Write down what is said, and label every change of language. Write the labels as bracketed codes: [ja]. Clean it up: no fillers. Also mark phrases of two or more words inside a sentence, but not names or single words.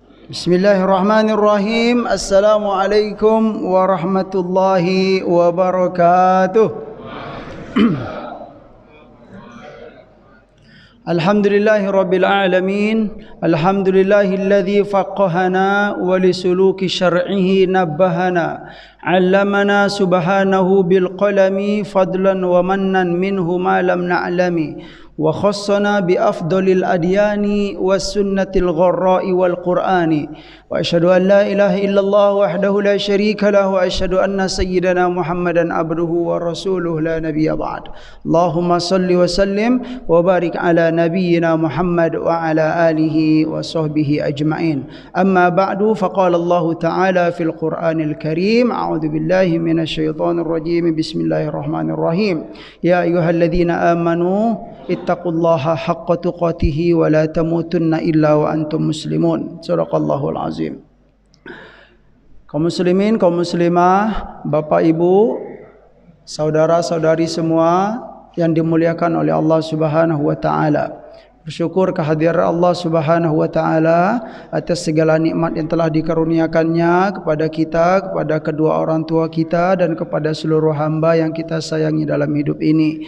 [ar] بسم الله الرحمن الرحيم السلام عليكم ورحمة الله وبركاته. الحمد لله رب العالمين. الحمد لله الذي فقهنا ولسلوك شرعه نبهنا. علمنا سبحانه بالقلم فضلا ومنا منه ما لم نعلم. وخصنا بأفضل الأديان والسنة الغراء والقرآن وأشهد أن لا إله إلا الله وحده لا شريك له وأشهد أن سيدنا محمدا عبده ورسوله لا نبي بعد اللهم صل وسلم وبارك على نبينا محمد وعلى آله وصحبه أجمعين أما بعد فقال الله تعالى في القرآن الكريم أعوذ بالله من الشيطان الرجيم بسم الله الرحمن الرحيم يا أيها الذين آمنوا اتقوا الله حق تقاته ولا تموتن إلا وأنتم مسلمون. صدق الله العظيم. [id] Kaum muslimin, kaum muslimah, Bapak Ibu, saudara-saudari semua yang dimuliakan oleh Allah [ar] سبحانه وتعالى. [id] Bersyukur kehadiran Allah [ar] سبحانه وتعالى [id] atas segala nikmat yang telah dikaruniakannya kepada kita, kepada kedua orang tua kita dan kepada seluruh hamba yang kita sayangi dalam hidup ini.